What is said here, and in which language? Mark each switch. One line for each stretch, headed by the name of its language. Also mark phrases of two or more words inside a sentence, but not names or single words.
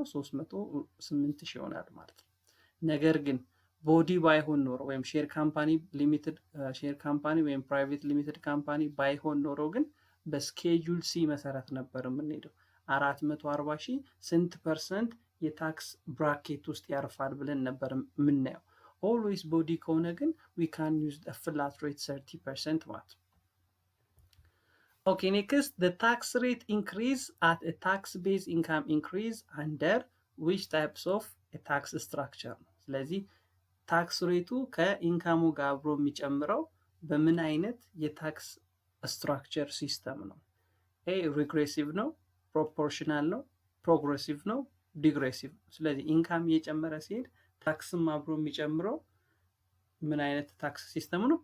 Amharic: 308 ሺህ ይሆናል ማለት ነው። ነገር ግን ቦዲ ባይሆን ኖሮ ወይም
English: share company limited share company
Amharic: ወይም
English: private limited company
Amharic: ባይሆን ኖሮ ግን በስኬጁል ሲ መሰረት ነበር የምንሄደው። 440 ሺህ ስንት ፐርሰንት የታክስ ብራኬት ውስጥ ያርፋል ብለን ነበር የምናየው። ኦልዌይስ ቦዲ ከሆነ ግን
English: we can use the flat rate 30%
Amharic: ማለት ነው።
English: Okay, next, the tax rate increase at a tax-based income increase under which types of a tax structure?
Amharic: ስለዚህ ታክስ ሬቱ ከኢንካሙ ጋር አብሮ የሚጨምረው በምን አይነት የታክስ
English: structure system
Amharic: ነው?
English: a regressive
Amharic: ነው፣ ፕሮፖርሽናል ነው፣ ፕሮግሬሲቭ ነው፣ ዲግሬሲቭ። ስለዚህ ኢንካም እየጨመረ ሲሄድ ታክስም አብሮ የሚጨምረው ምን አይነት
English: tax system
Amharic: ነው?